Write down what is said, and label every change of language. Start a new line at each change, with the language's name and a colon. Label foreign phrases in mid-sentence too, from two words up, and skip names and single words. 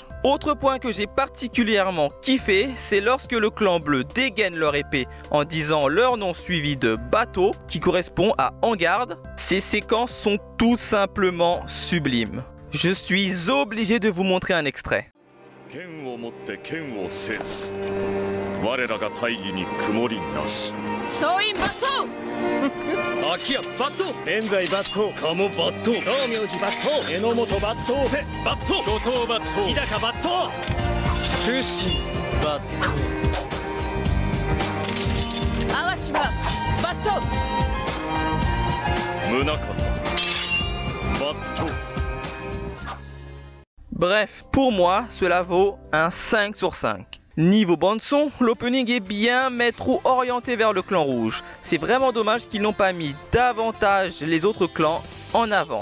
French: Autre point que j'ai particulièrement kiffé, c'est lorsque le clan bleu dégaine leur épée en disant leur nom suivi de bateau qui correspond à en garde. Ces séquences sont tout simplement sublimes. Je suis obligé de vous montrer un extrait.
Japanese: 秋谷抜刀現在抜刀鴨毛抜刀道明寺抜刀榎本抜刀瀬抜刀後藤抜刀日高抜刀不死抜刀淡島抜刀宗像抜刀
French: Bref, pour moi, cela vaut un 5 sur 5. Niveau bande son, l'opening est bien mais trop orienté vers le clan rouge. C'est vraiment dommage qu'ils n'ont pas mis davantage les autres clans en avant.